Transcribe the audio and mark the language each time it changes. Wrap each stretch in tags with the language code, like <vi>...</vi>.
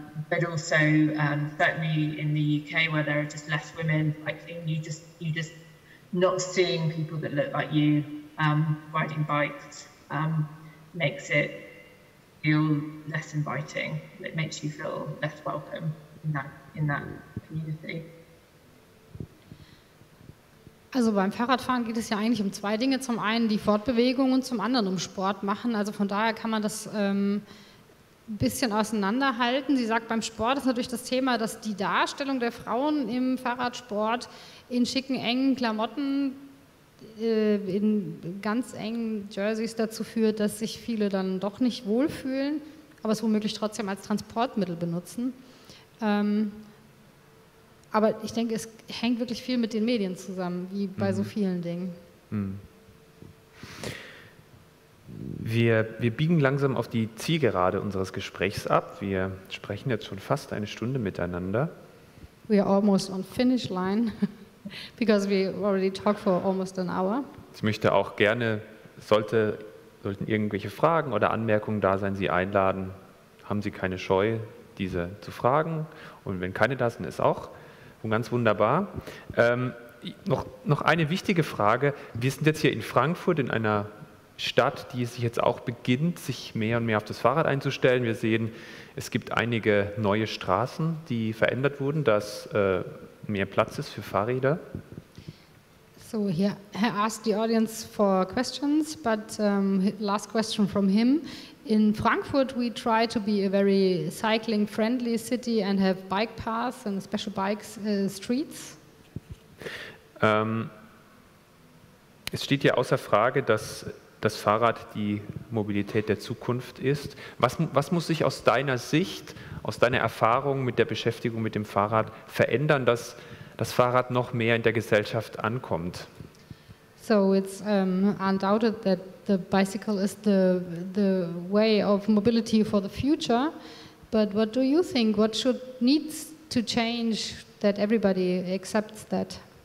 <en>But also, certainly in the UK, where there are just less women cycling, you just not seeing people that look like you riding bikes makes it feel less inviting. It makes you feel less welcome in that community.</en> <de>Also beim Fahrradfahren geht es ja eigentlich um zwei Dinge. Zum einen die Fortbewegung und zum anderen um Sport machen. Also von daher kann man das ein bisschen auseinanderhalten. Sie sagt, beim Sport ist natürlich das Thema, dass die Darstellung der Frauen im Fahrradsport in schicken, engen Klamotten, in ganz engen Jerseys dazu führt, dass sich viele dann doch nicht wohlfühlen, aber es womöglich trotzdem als Transportmittel benutzen. Aber ich denke, es hängt wirklich viel mit den Medien zusammen, wie bei so vielen Dingen. Wir biegen langsam auf die Zielgerade unseres Gesprächs ab. Wir sprechen jetzt schon fast eine Stunde miteinander.</de> <en>we are almost on finish line because we already talked for almost an hour.</en> <de>Ich möchte auch gerne, sollten irgendwelche Fragen oder Anmerkungen da sein, Sie einladen, haben Sie keine Scheu, diese zu fragen. Und wenn keine da sind, ist auch ganz wunderbar. Noch eine wichtige Frage. Wir sind jetzt hier in Frankfurt, in einer Stadt, die sich jetzt auch beginnt, sich mehr und mehr auf das Fahrrad einzustellen. Wir sehen, es gibt einige neue Straßen, die verändert wurden, dass mehr Platz ist für Fahrräder.</de> <en>So he asked the audience for questions, but last question from him. In Frankfurt, we try to be a very cycling-friendly city and have bike paths and special bike streets.</en> <de>Es steht ja außer Frage, dass das Fahrrad die Mobilität der Zukunft ist. Was muss sich aus deiner Sicht, aus deiner Erfahrung mit der Beschäftigung mit dem Fahrrad verändern, dass das Fahrrad noch mehr in der Gesellschaft ankommt?</de> <en>So it's undoubted that the bicycle is the way of mobility for the future. But what do you think? What needs to change that everybody accepts that?</en>